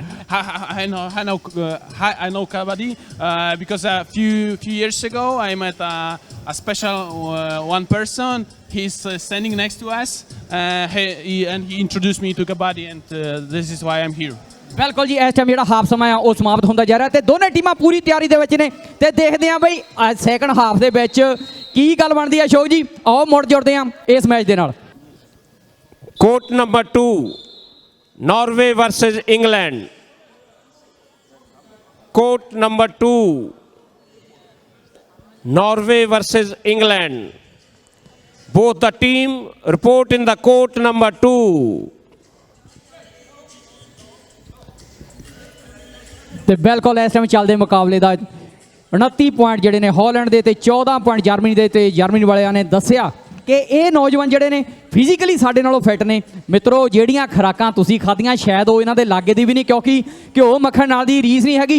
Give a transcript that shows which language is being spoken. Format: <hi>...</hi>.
<en>I know kabaddi because a few years ago I met a special one person. He's standing next to us, and he introduced me to kabaddi, and this is why I'm here.</en> <pa>ਬਿਲਕੁਲ ਜੀ, ਇਸ time ਜਿਹੜਾ half ਸਮਾਂ ਆ ਉਹ ਸਮਾਪਤ ਹੁੰਦਾ ਜਾ ਰਿਹਾ ਤੇ ਦੋਨੇ ਟੀਮਾਂ ਪੂਰੀ ਤਿਆਰੀ ਦੇ ਵਿੱਚ ਨੇ ਤੇ ਦੇਖਦੇ ਆ ਬਈ ਸੈਕੰਡ ਹਾਫ ਦੇ ਵਿੱਚ ਕੀ ਗੱਲ ਬਣਦੀ ਆ। ਅਸ਼ੋਕ ਜੀ, ਆਓ ਮੁੜ ਜੁੜਦੇ ਆ ਇਸ ਮੈਚ ਦੇ ਨਾਲ। Court number 2, Norway versus England. Court number 2, Norway versus England.</pa> <en>Both the team report in the court number 2.</en> <pa>ਤੇ ਬਿਲਕੁਲ ਇਸ ਟਾਈਮ ਚੱਲਦੇ ਮੁਕਾਬਲੇ ਦਾ 29 ਪੁਆਇੰਟ ਜਿਹੜੇ ਨੇ ਹਾਲੈਂਡ ਦੇ ਤੇ 14 ਪੁਆਇੰਟ ਜਰਮਨੀ ਦੇ, ਤੇ ਜਰਮਨੀ ਵਾਲਿਆਂ ਨੇ ਦੱਸਿਆ ਕਿ ਇਹ ਨੌਜਵਾਨ ਜਿਹੜੇ ਨੇ ਫਿਜ਼ੀਕਲੀ ਸਾਡੇ ਨਾਲੋਂ ਫਿੱਟ ਨੇ। ਮਿੱਤਰੋ, ਜਿਹੜੀਆਂ ਖੁਰਾਕਾਂ ਤੁਸੀਂ ਖਾਧੀਆਂ ਸ਼ਾਇਦ ਉਹ ਇਹਨਾਂ ਦੇ ਲਾਗੇ ਦੀ ਵੀ ਨਹੀਂ, ਕਿਉਂਕਿ ਘਿਓ ਮੱਖਣ ਨਾਲ ਦੀ ਰੀਸ ਨਹੀਂ ਹੈਗੀ।</pa>